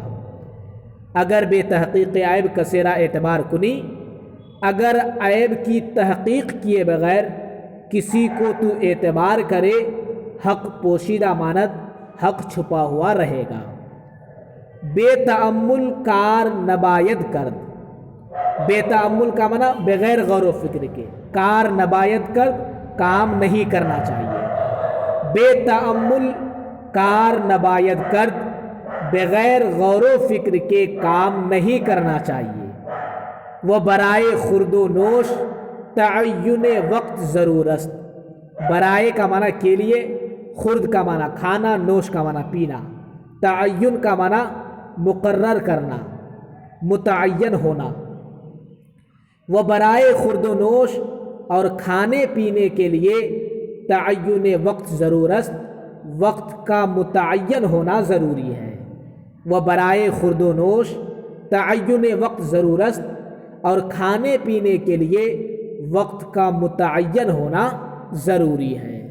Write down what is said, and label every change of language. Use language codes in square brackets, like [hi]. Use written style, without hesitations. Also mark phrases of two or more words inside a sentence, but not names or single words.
[fa] اگر بے تحقیق عیب کثیرہ اعتبار کنی، [ur] اگر عیب کی تحقیق کیے بغیر کسی کو تو اعتبار کرے، [fa] حق پوشیدہ ماند [ur] حق چھپا ہوا رہے گا۔ [fa] بے تأمل کار نباید کرد، بے تأمل [ur] کا معنی بغیر غور و فکر کے، [fa] کار نباید کرد [ur] کام نہیں کرنا چاہیے۔ [fa] بے تأمل کار نباید کرد [ur] بغیر غور و فکر کے کام نہیں کرنا چاہیے۔ [fa] وہ برائے خورد و نوش تعین وقت ضرور است، [ur] برائے کا معنی کے لیے، خرد کا معنی کھانا، نوش کا معنی پینا، تعین کا معنی مقرر کرنا، متعین ہونا۔ وہ [fa] برائے خورد و نوش [ur] اور کھانے پینے کے لیے [fa] تعین وقت ضرور است، [ur] وقت کا متعین ہونا ضروری ہے۔ وہ [fa] برائے خورد و نوش تعین وقت ضرور است [ur] اور کھانے پینے کے لیے وقت کا متعین ہونا ضروری ہے۔